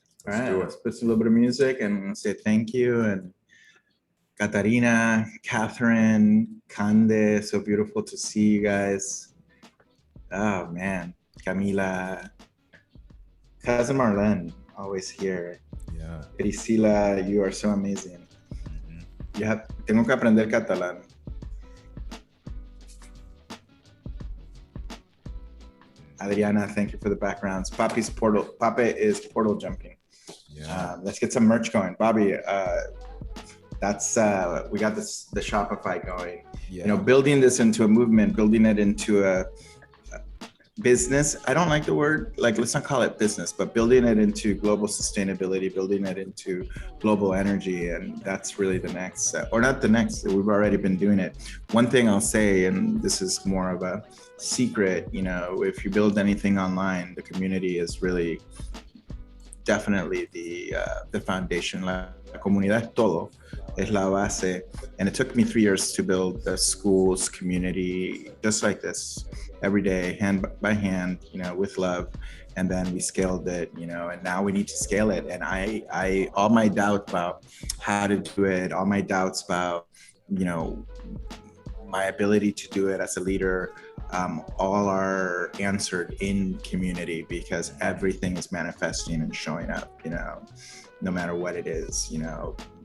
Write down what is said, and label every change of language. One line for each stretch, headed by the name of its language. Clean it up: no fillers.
English: All right, let's put a little bit of music and say thank you. And Katarina, Catherine, Kande, so beautiful to see you guys. Oh man, Camila, cousin Marlene, always here. Yeah. Priscila, you are so amazing.
Spanish: Tengo que aprender catalán.
English: Adriana, thank you for the backgrounds. Pape is portal jumping. Yeah. Let's get some merch going. Bobby, that's we got the Shopify going. Yeah. You know, building this into a movement, building it into a business. I don't like the word, like, let's not call it business, but building it into global sustainability, building it into global energy. And that's really the next, or not the next, we've already been doing it. One thing I'll say, and this is more of a secret, you know, if you build anything online, the community is really definitely the foundation.
Spanish: La comunidad es todo, es la base.
English: And it took me 3 years to build the schools community just like this, every day, hand by hand, you know, with love. And then we scaled it, you know, and now we need to scale it. And I all my doubts about how to do it, all my doubts about, you know, my ability to do it as a leader, all are answered in community, because everything is manifesting and showing up, you know, no matter what it is, you know.